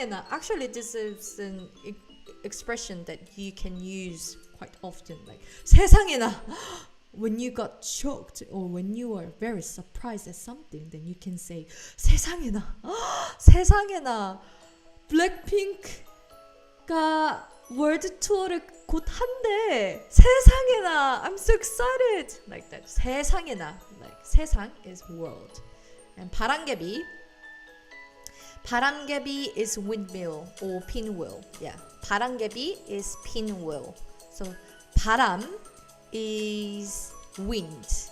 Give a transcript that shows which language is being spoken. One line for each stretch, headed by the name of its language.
English: Actually, this is an expression that you can use quite often, like 세상에나. When you got shocked or when you are very surprised at something, then you can say 세상에나.
Korean: 세상에나. 블랙핑크가 월드 투어를 곧 한대.
English: 세상에나. I'm so excited. Like that. 세상에나. Like 세상 is world. And 바람개비 is windmill or pinwheel. Yeah. 바람개비 is pinwheel. So 바람 is wind.